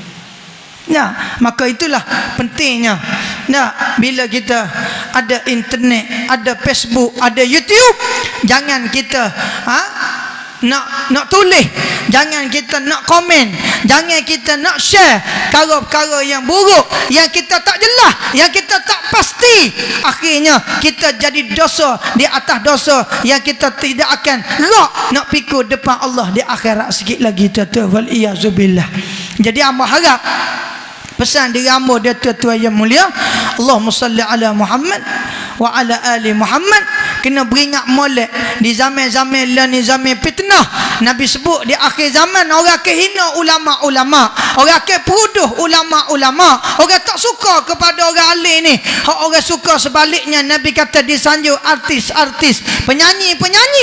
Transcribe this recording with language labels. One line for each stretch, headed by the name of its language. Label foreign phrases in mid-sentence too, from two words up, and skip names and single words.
Malay: Ya, maka itulah pentingnya. Nah, bila kita ada internet, ada Facebook, ada YouTube, jangan kita nak tulis, jangan kita nak komen, jangan kita nak share perkara-perkara yang buruk, yang kita tak jelas, yang kita tak pasti. Akhirnya kita jadi dosa di atas dosa yang kita tidak akan nak pikul depan Allah di akhirat sikit lagi, tuan-tuan.
Arabic: والعياذ بالله.
Malay: Jadi hamba harap pesan diri hamba dia, tuan-tuan yang mulia,
Arabic: اللهم صل على محمد وعلى آل محمد.
Malay: Kena beringat molek di zaman-zaman lah ni, zaman fitnah. Nabi sebut di akhir zaman orang akan hina ulama-ulama, orang akan peruduh ulama-ulama, orang tak suka kepada orang alim ni. Orang suka sebaliknya. Nabi kata disanjung artis-artis, penyanyi-penyanyi.